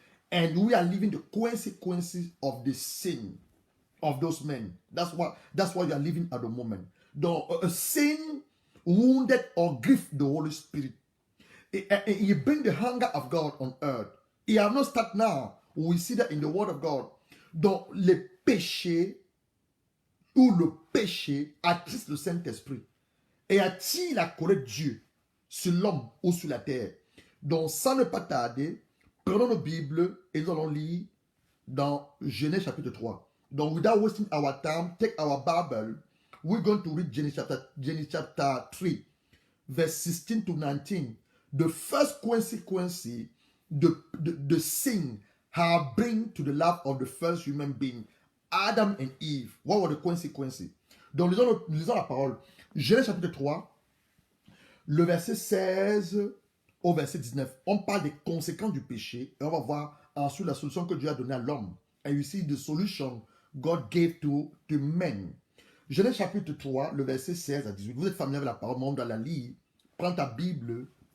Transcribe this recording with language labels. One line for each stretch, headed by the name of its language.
English: And we are living the consequences of the sin of those men. That's what you are living at the moment. A sin wounded or grieved the Holy Spirit. He bring the hunger of God on earth. He has not started now. We see that in the word of God.
French: Donc, les péchés ou le péché attriste le Saint-Esprit et attire la colère de Dieu sur l'homme ou sur la terre. Donc, sans ne pas tarder, prenons nos Bibles et nous allons lire dans Genèse chapitre 3.
English: Donc, without wasting our time, take our Bible. We're going to read Genesis chapter 3, verse 16 to 19. The first consequence the sin have bring to the life of the first human being, Adam and Eve. What were the consequences?
French: Donc, lisons la parole. Genèse chapitre 3, le verset 16 au verset 19. On parle des conséquences du péché et on va voir ensuite la solution que Dieu a donnée à l'homme.
English: And you see the solution God gave to men.
French: Genèse chapitre 3, le verset 16 à 18. Vous êtes familier avec la parole, mais on doit la lire. Prends ta Bible.